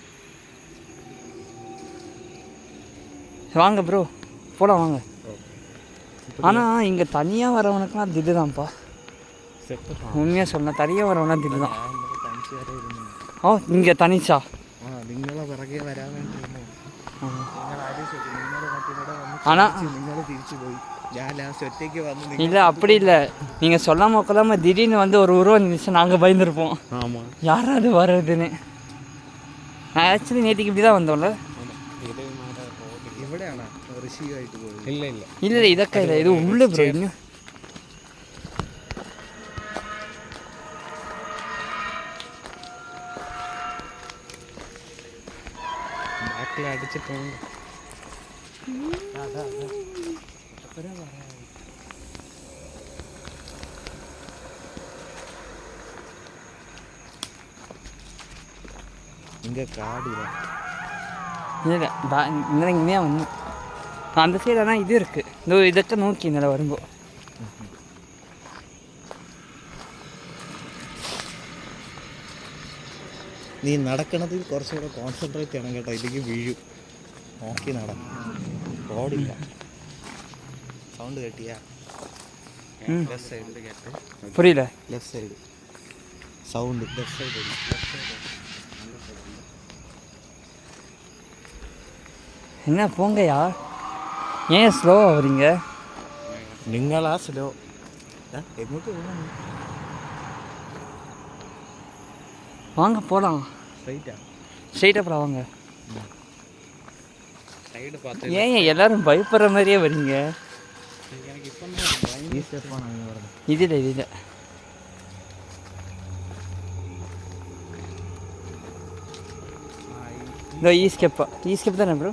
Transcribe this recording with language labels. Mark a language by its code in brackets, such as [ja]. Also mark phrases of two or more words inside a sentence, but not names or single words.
[ta] வாங்க ப்ரோ போகலாம் வாங்க. ஆனால் இங்கே தனியாக வரவனுக்குலாம் திட்டு தான்ப்பா. உண்மையாக சொன்னால் தனியாக வரவனா திட்டு தான். ஓ இங்கே தனிச்சா? [ml] നിങ്ങളെ പിറകെ വരാൻ വേണ്ടി [ta] ஆனால் [ml] തിരിച്ചു പോയി. ഞാൻ ലാസ്റ്റ് ഒറ്റയ്ക്ക് വന്ന്. [ta] இல்லை அப்படி இல்லை, நீங்கள் சொல்லாமல் கொள்ளாமல் திடீர்னு வந்து ஒரு உருவம் இருந்துச்சு, நாங்கள் பயந்துருப்போம். ஆமாம் யாராவது வர்றதுன்னு. நான் ஆக்சுவலி நேற்றுக்கு இப்படி தான் வந்தோம்ல. [ml] ഇവിടെയാണോ ഋഷിയായിട്ട് പോയത്? ഇല്ല ഇല്ല [ta] இல்லை ഇതൊക്കെ இல்லை, இது உள்ள ப்ரோ. இன்னும் [ml] ബാക്കിൽ അടിച്ചിട്ടുണ്ട്. [ta] இங்கே காடியில் இல்லை இங்கே வந்து அந்த சைடு ஆனால் இது இருக்குது. [ml] இந்த இതൊക്കെ നോക്കി ഇന്നലെ വരുമ്പോൾ. നീ നടക്കണതിൽ കുറച്ചുകൂടെ കോൺസെൻട്രേറ്റ് ചെയ്യണം കേട്ടോ, ഇല്ലെങ്കിൽ വീഴും. നോക്കി റോഡില്ല. സൗണ്ട് കേട്ടിയാ? [en] left side കേട്ടോ? [ta] புரியல. [en] left side sound. left side [ta] என்ன போங்கயா, ஏன் ஸ்லோவாக வரீங்க? നിങ്ങളാ സ്ലോ. എങ്ങോട്ട് പോകണം? வாங்க போகலாம். ஸ்ட்ரைட்டாக போகலாம் வாங்க. சைடு பார்த்து ஏன் எல்லாரும் பயப்படுற மாதிரியே வரீங்க? எனக்கு இப்போ ஈஸியாக நாங்கள் வரணும். இது இல்லை இதோ ஈஸ்கேப் தானே ப்ரோ?